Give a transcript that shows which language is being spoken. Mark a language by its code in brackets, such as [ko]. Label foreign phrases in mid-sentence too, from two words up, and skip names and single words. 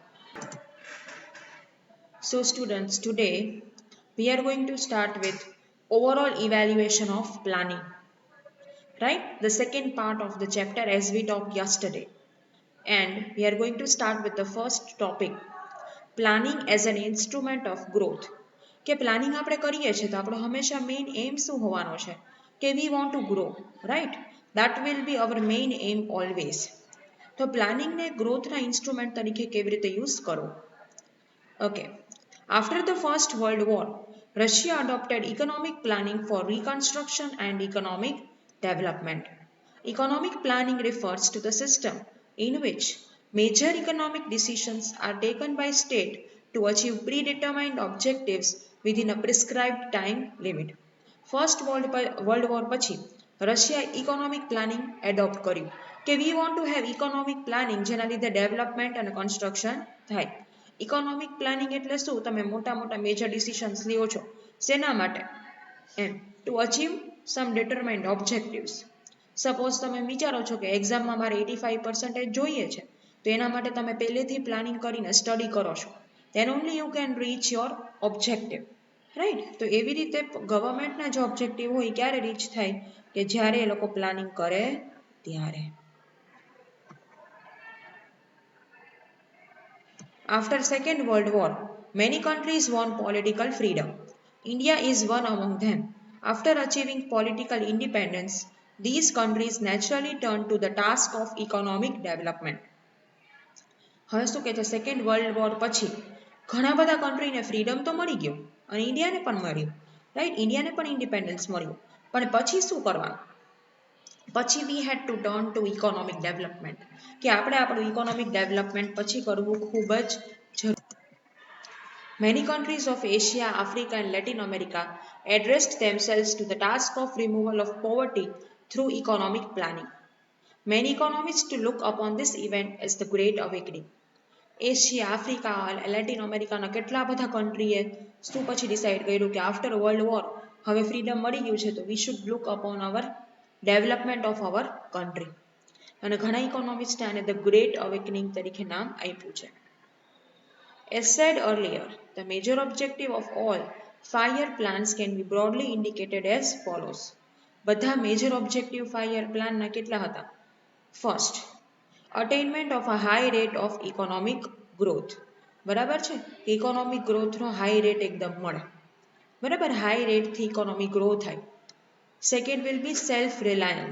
[en] So, students, today we are going to start with overall evaluation of planning, right? The second part of the chapter as we talked yesterday. And we are going to start with the first topic, planning as an instrument of growth. [gu] કે પ્લાનિંગ આપણે કરીએ છીએ તો આપણો હંમેશા [en] main aim [gu] શું હોવાનો છે કે [en] we want to grow right that will be our main aim always. [gu] તો પ્લાનિંગને ગ્રોથના ઇન્સ્ટ્રુમેન્ટ તરીકે કેવી રીતે યુઝ કરો? [en] Okay, after the First World War રશિયા adopted economic planning for reconstruction and economic development. Economic planning refers to the system in which major economic decisions are taken by state to achieve predetermined objectives within a prescribed time limit. [gu] ફર્સ્ટ વર્લ્ડ વોર પછી રશિયાએ [en] economic planning adopt [gu] કર્યું કે [en] we want to have economic planning [gu] જેના લીધે ડેવલપમેન્ટ અને કન્સ્ટ્રક્શન થાય. [en] economic planning [gu] એટલે શું? તમે મોટા મોટા [en] major decisions [gu] લ્યો છો શેના માટે? [en] Aim to achieve some determined objectives. [gu] સપોઝ તમે વિચારો છો કે એક્ઝામમાં મારે 85% જોઈએ છે તો એના માટે તમે પહેલેથી પ્લાનિંગ કરીને સ્ટડી કરો છો, [en] then only you can reach your objective, [gu] રાઈટ? તો એવી રીતે ગવર્મેન્ટના જે ઓબ્જેક્ટિવ હોય ક્યારે રીચ થાય કે જ્યારે એ લોકો પ્લાનિંગ કરે ત્યારે. [en] After Second World War, many countries won political freedom. India is one among them. After achieving political independence, these countries naturally turned to the task of economic development. [gu] હવે શું કહે છે? સેકન્ડ વર્લ્ડ વોર પછી ઘણા બધા કન્ટ્રીને ફ્રીડમ તો મળી ગયું અને ઇન્ડિયાને પણ મળ્યું, રાઈટ? ઇન્ડિયાને પણ ઇન્ડિપેન્ડન્સ મળ્યું, પણ પછી શું કરવાનું? પછી [en] we had to turn to economic development [gu] કે આપણે આપણું [en] economic development [gu] પછી કરવું ખૂબ જ જરૂરી. [en] Many countries of Asia, Africa, and Latin America addressed themselves to the task of removal of poverty through economic planning. Many economists look upon this event as the Great Awakening. [gu] એશિયા, આફ્રિકા, લેટિન અમેરિકાના કેટલા બધા કન્ટ્રીએ શું પછી ડિસાઇડ કર્યું કે [en] after World War [gu] હવે ફ્રીડમ મળી ગયું છે તો [en] we should look upon our development of our country. [gu] અને ઘણા ઇકોનોમિસ્ટે આને ધ ગ્રેટ અવેકનિંગ તરીકે નામ આપ્યું છે. [en] As said earlier, the major objective of all 5-year plans can be broadly indicated as follows. [gu] બધા [en] major objective [gu] 5-year પ્લાનના કેટલા હતા? [en] First, attainment of a high rate of economic growth. [gu] બરાબર છે? ઇકોનોમિક ગ્રોથનો [en] high rate [gu] એકદમ મળે. બરાબર, હાઈ રેટથી [en] economy grow [gu] થાય. [en] second will be self reliance.